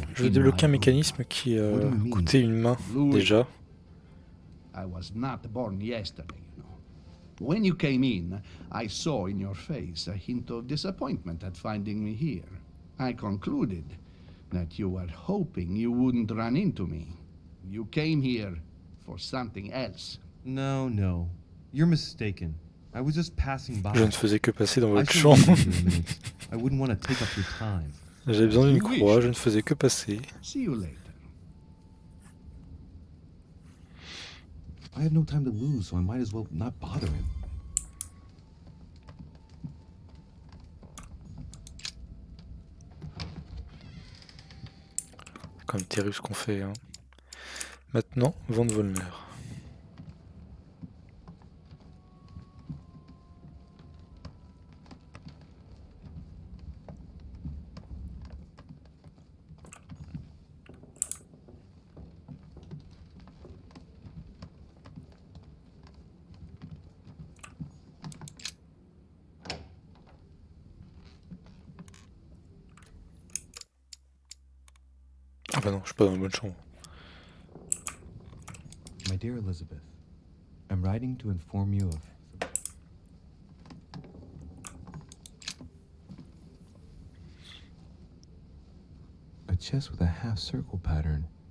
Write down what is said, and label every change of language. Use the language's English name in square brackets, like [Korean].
[French] débloquer un mécanisme qui coûtait une main déjà. [English] I was not born yesterday, you know. When you came in, I saw in your face a hint of disappointment at finding me here. I concluded that you were hoping you wouldn't run into me. You came here for something else. No, no. You're mistaken. I was just passing by. [French] Je ne faisais que passer dans votre chambre. [English] I wouldn't want to take up your time. [French] J'avais besoin d'une croix, je ne faisais que passer. [English] See you later. I have no time to lose, so I might as well not bother him. [French] C'est quand même terrible ce qu'on fait. Hein. Maintenant, Von Wollner. Ah bah non, je suis pas dans la bonne chambre. [English] My dear Elizabeth, I'm writing to inform you of... a chest with a half-circle pattern.